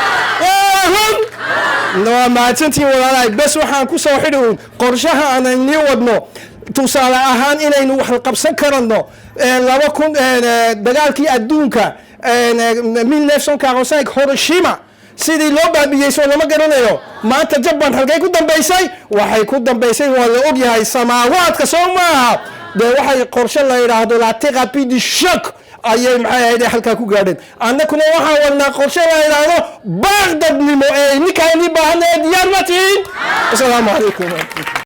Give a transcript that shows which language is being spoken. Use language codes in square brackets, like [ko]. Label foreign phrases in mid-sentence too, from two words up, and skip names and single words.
[so] waa mahadsantiin walaalahay bes waxaan ku soo xidhi qorshaha aanayni wadno tusaale ahaan inaynu wax qabsan karanno 2000 dagaalkii adduunka 1945 Hiroshima sidii loo baabiyey soo lama garanayo maanta Japan halkay ku dambeysay waxay ku dambeysay waa la og yahay samaawaadka soo maaha de waxay qorshe la yiraahdo [fr] la thérapie du choc [so] ayay maxay ahayd halka ku gaadheen annakuna waxaan wadnaa qorshe la yiraahdo baaqdadnimo ee ninkaan baahanay diyaar ma tihiin [ar] assalaamu calaykum